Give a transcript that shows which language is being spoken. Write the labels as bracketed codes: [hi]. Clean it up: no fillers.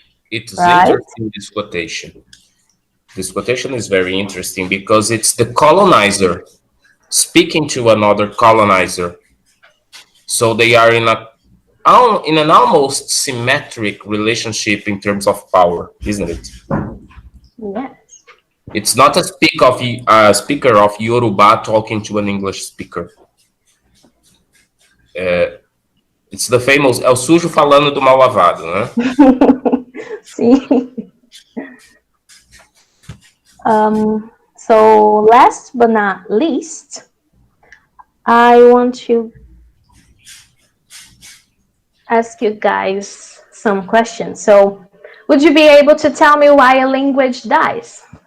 [en] It's interesting, this quotation. This quotation is very interesting because it's the colonizer speaking to another colonizer. So they are in an almost symmetric relationship in terms of power, isn't it? Yes. It's not a speaker of Yoruba talking to an English speaker. It's the famous [pt] é o sujo falando do mal lavado, né? Sim. [en] So last but not least, I want to ask you guys some questions. So would you be able to tell me why a language dies?